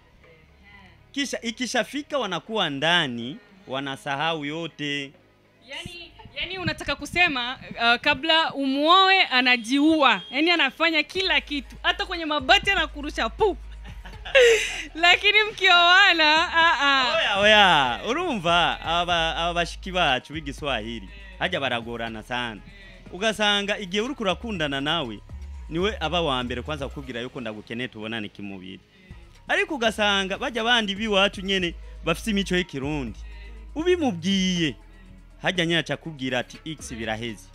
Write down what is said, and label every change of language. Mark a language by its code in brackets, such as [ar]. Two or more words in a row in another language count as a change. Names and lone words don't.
[sw] Kisha ikishafika wanakuwa ndani wanasahau yote. Yani unataka kusema kabla umuoe anajiua. Yani anafanya kila kitu. Hata kwenye mabati anakurusha pu. Lakini mkioana [rn] oya urumva abashiki bacu b'igiswahili haja baragorana sana. Ugasanga igihe uri kurakundana nawe niwe aba wa mbere kwanza kukubwira yuko ndagukeneye tubonane kimubiri. Ariko ugasanga bajya bandi biwacu nyene bafite imico y'Ikirundi, ubimubwiye hajya nyina cakubwira ati x biraheze.